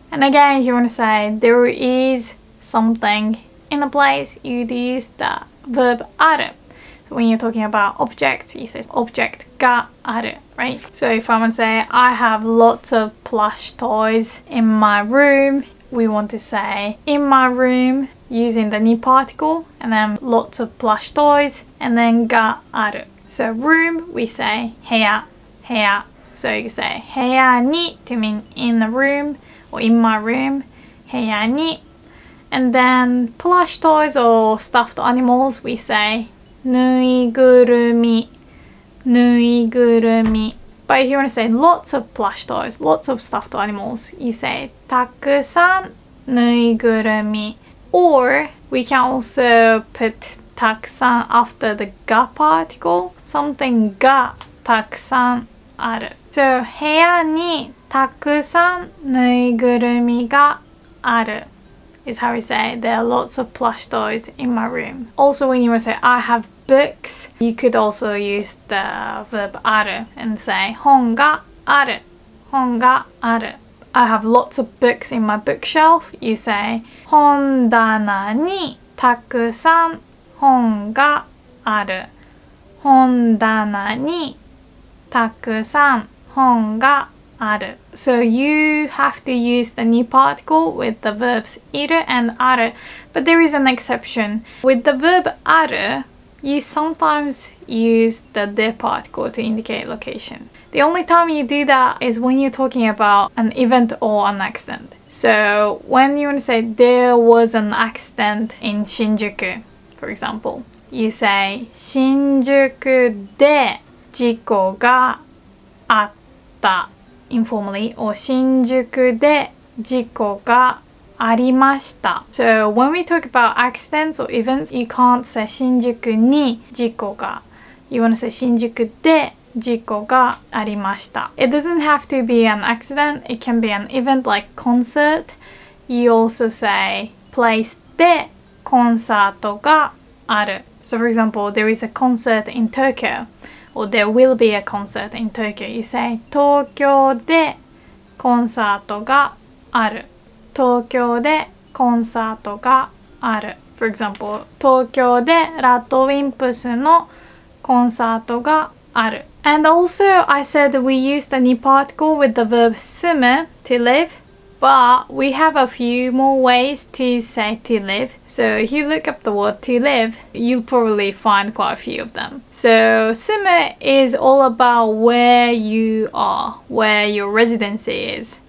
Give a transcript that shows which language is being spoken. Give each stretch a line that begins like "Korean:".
English: And again, if you want to say there is something in a place, you'd use the verb ある. So when you're talking about objects, you say object がある, right? So if I want to say I have lots of plush toys in my room, we want to say in my room using the に particle, and then lots of plush toys, and then がある. So room, we say 部屋, 部屋. So you say 部屋に to mean in the room or in my room, 部屋に. And then plush toys or stuffed animals, we say ぬいぐるみ, ぬいぐるみ. But if you want to say lots of plush toys, lots of stuffed animals, you say
Japanese: たくさんぬいぐるみ.
English: Or we can also put たくさん after the が particle.
Japanese: Something がたくさんある。
English: So
Japanese: 部屋にたくさんぬいぐるみがある
English: is how we say there are lots of plush toys in my room. Also when you want to say I have books, you could also use the verb ある and say
Japanese: 本がある。本がある。
English: I have lots of books in my bookshelf. You say
Japanese: 本棚にたくさん本がある。本棚にたくさん本がある。
English: So you have to use the に particle with the verbs いる and ある. But there is an exception. With the verb ある, you sometimes use the で particle to indicate location. The only time you do that is when you're talking about an event or an accident. So when you want to say there was an accident in Shinjuku, for example, you say
Japanese: 新宿で事故があった
English: informally, or
Japanese: 新宿で事故がありました.
English: So when we talk about accidents or events, you can't say
Japanese: 新宿に事故が.
English: You want to say
Japanese: 新宿で事故がありました.
English: It doesn't have to be an accident. It can be an event like concert. You also say place
Japanese: でコンサートがある.
English: So for example, there is a concert in Tokyo, or there will be a concert in Tokyo. You say
Japanese: 東京でコンサートがある. 東京でコンサートがある.
English: For example,
Japanese: 東京でラッドウィンプスのコンサートがある.
English: And also, I said we use the に particle with the verb 住む to live, but we have a few more ways to say to live. So if you look up the word to live, you'll probably find quite a few of them. So 住む is all about where you are, where your residency is.